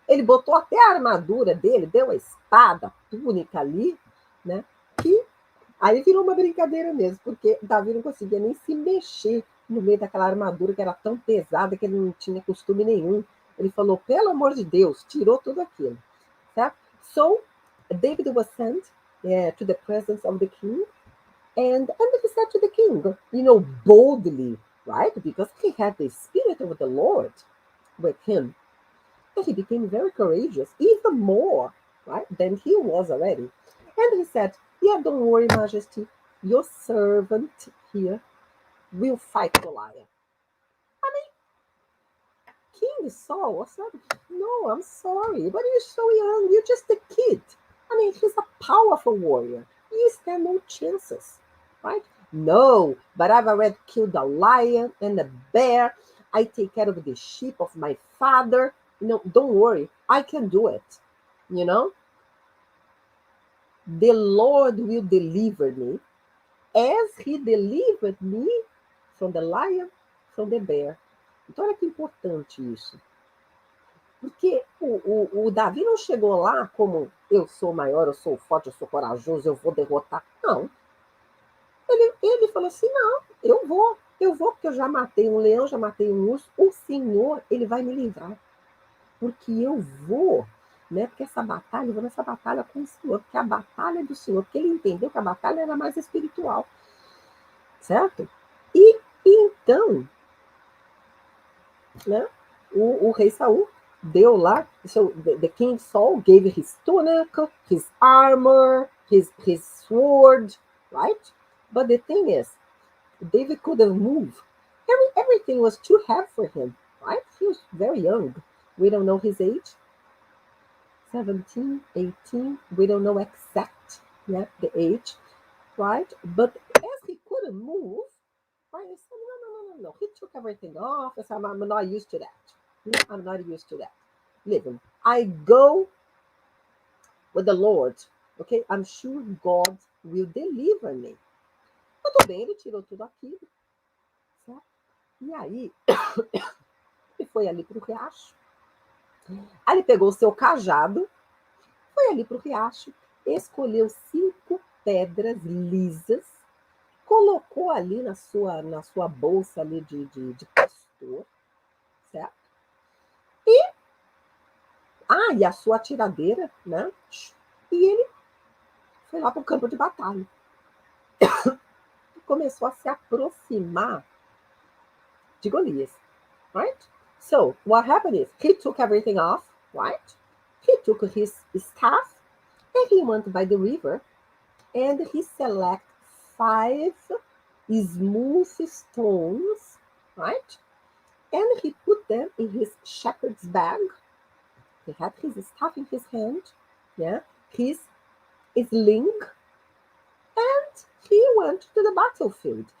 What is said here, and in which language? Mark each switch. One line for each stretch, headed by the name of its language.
Portuguese: Ele botou até a armadura dele, deu a espada, a túnica ali, né? Que aí virou uma brincadeira mesmo, porque Davi não conseguia nem se mexer no meio daquela armadura que era tão pesada que ele não tinha costume nenhum. Ele falou, pelo amor de Deus, tirou tudo aquilo. Certo?
English: So, David was sent to the presence of the king, and he said to the king, boldly, right? Because he had the spirit of the Lord with him. And he became very courageous, even more, right, than he was already. And he said, yeah, don't worry, Majesty. Your servant here will fight Goliath. I mean, King Saul said, no, I'm sorry, but you're so young. You're just a kid. I mean, he's a powerful warrior. You stand no chances, right? No, but I've already killed a lion and a bear. I take care of the sheep of my father. Don't worry, I can do it. The Lord will deliver me as he delivered me from the lion, from the bear.
Portuguese: Então, olha que importante isso. Porque o Davi não chegou lá como eu sou maior, eu sou forte, eu sou corajoso, eu vou derrotar. Não. Ele falou assim, não, eu vou, porque eu já matei um leão, já matei um urso, o Senhor, ele vai me livrar. Porque eu vou, né? Porque essa batalha, eu vou nessa batalha com o Senhor, porque a batalha é do Senhor, porque ele entendeu que a batalha era mais espiritual. Certo? E então, né, o rei Saul deu lá,
English: so the King Saul gave his tunic, his armor, his sword, right? But the thing is, David couldn't move. Everything was too heavy for him, right? He was very young. We don't know his age. 17, 18. We don't know exact, yeah, the age, right? But as he couldn't move, right, he said, no. He took everything off. I said, I'm not used to that. I'm not used to that. Listen, I go with the Lord, okay? I'm sure God will deliver me.
Portuguese: Muito bem, ele tirou tudo aquilo, certo? E aí, ele foi ali para o riacho. Aí ele pegou o seu cajado, foi ali para o riacho, escolheu 5 pedras lisas, colocou ali na sua bolsa ali de pastor, certo? E a sua tiradeira, né? E ele foi lá para o campo de batalha. E começou a se aproximar de Golias, right?
English: So, what happened is, he took everything off, right? He took his staff, and he went by the river, and he selected 5 smooth stones, right? And he put them in his shepherd's bag. He had his staff in his hand, yeah, his sling, and he went to the battlefield.